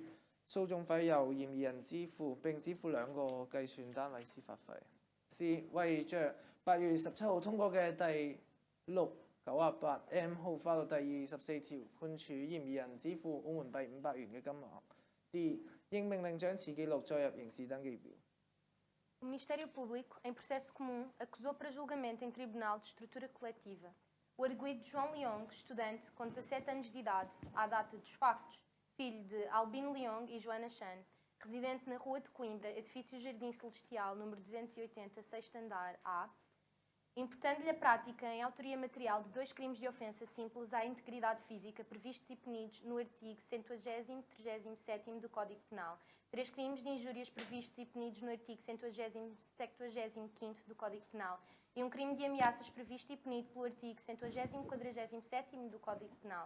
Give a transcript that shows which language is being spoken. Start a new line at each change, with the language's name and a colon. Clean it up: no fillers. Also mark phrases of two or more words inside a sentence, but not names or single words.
Cantonese: 訴訟費由嫌疑人支付，並支付2個計算單位司法費。C. 為着8月17號通過嘅第698M 號法律第24條，判處嫌疑人支付澳門幣500元嘅金額。D. 應命令將此記錄載入刑事登記表。
Portuguese: O Ministério Público, em processo comum, acusou para julgamento em tribunal de estrutura coletiva o arguido João Leong, estudante com 17 anos de idade, à data dos factos, filho de Albino Leong e Joana Chan, residente na Rua de Coimbra, edifício Jardim Celestial, número 280, 6º andar, A, imputando-lhe a prática em autoria material de 2 crimes de ofensa simples à integridade física previstos e punidos no artigo 130º, 37º do Código Penal, 3 crimes de injúrias previstos e punidos no artigo 170º, 75º do Código Penal e um crime de ameaças previsto e punido pelo artigo 140º, 47º do Código Penal.